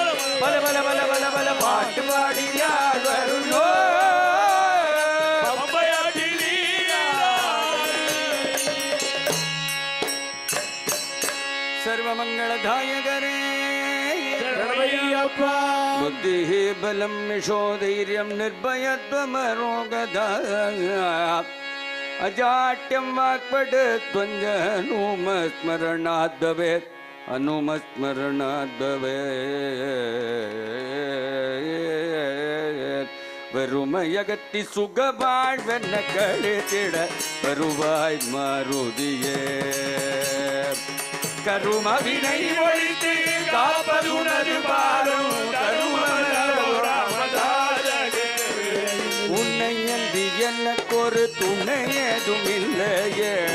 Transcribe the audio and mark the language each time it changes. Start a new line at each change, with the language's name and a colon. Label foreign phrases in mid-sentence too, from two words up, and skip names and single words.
Tamil: பல பல பல பல பல பாட்டு பாடி யார் வருண்டோ பம்பையாற்றில் நீராடி. சர்வமங்களதாயகரே சரணையப்பா.
Sanskrit: बुद्धिः बलं यशो धैर्यं निर्भयत्वमरोगधा अजाट्यं वाक्पटुत्वञ्जनुमस्मरणाद् भवेत् अनुमस्मरणाद् भवेत्
Tamil: வெறுமையகத்தி சுக வாழ்வென்ன கழித்திட வருவாய் மாருதியே. கருமவினை ஒழித்து காப்பதுனது பாலும் உன்னை அன்றி எனக்கு ஒரு துணை ஏதும் இல்லையே.